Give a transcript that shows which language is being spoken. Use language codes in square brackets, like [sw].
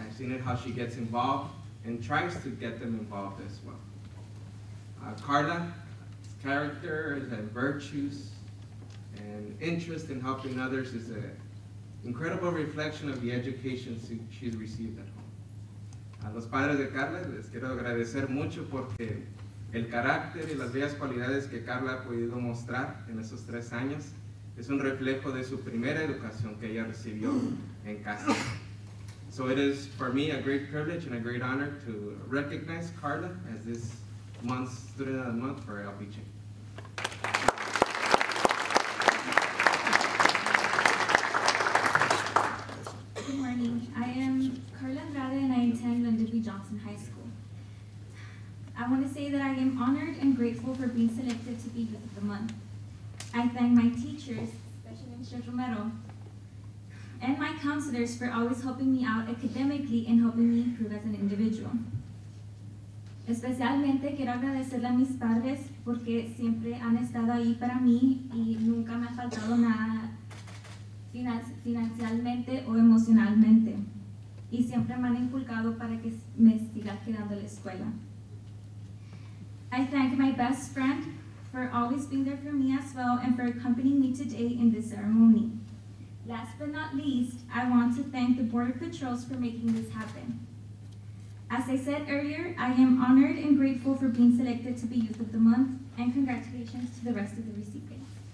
[en] I've seen it how she gets involved and tries to get them involved as well. Carla's character and virtues and interest in helping others is an incredible reflection of the education she's received at home. [es] A los padres de Carla les quiero agradecer mucho porque el carácter y las bellas cualidades que Carla ha podido mostrar en esos 3 años es un reflejo de su primera educación que ella recibió en casa. [en] So it is for me a great privilege and a great honor to recognize Carla as this month's Student of the Month for LBJ. Good morning. I am Carla Andrade and I attend Lyndon B. Johnson High School. I want to say that I am honored and grateful for being selected to be Youth of the Month. I thank my teachers, especially Mr. Romero, and my counselors for always helping me out academically and helping me improve as an individual. [es] Especialmente quiero agradecerle a mis padres porque siempre han estado ahí para mí y nunca me ha faltado nada financieramente o emocionalmente. Y siempre me han inculcado para que me siga quedando en la escuela. [en] I thank my best friend for always being there for me as well and for accompanying me today in this ceremony. Last but not least, I want to thank the Border Patrols for making this happen. As I said earlier, I am honored and grateful for being selected to be Youth of the Month, and congratulations to the rest of the recipients.